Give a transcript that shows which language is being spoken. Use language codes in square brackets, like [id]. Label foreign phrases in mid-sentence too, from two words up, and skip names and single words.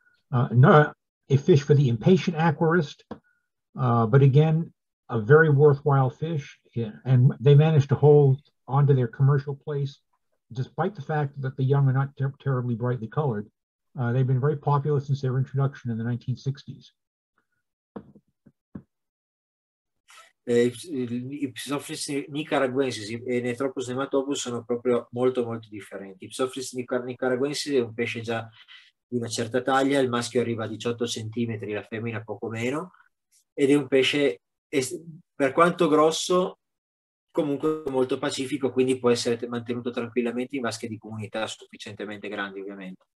[en] Not a fish for the impatient aquarist, but again, a very worthwhile fish. Yeah, and they managed to hold onto their commercial place, despite the fact that the young are not terribly brightly colored. They've been very popular since their introduction in the 1960s. [it] I Psophis nicaraguensis e Neotropus nematopus sono proprio molto differenti. I Psophis nicaraguensis è un pesce già di una certa taglia, il maschio arriva a 18 cm, la femmina poco meno, ed è un pesce per quanto grosso comunque molto pacifico, quindi può essere mantenuto tranquillamente in vasche di comunità sufficientemente grandi, ovviamente.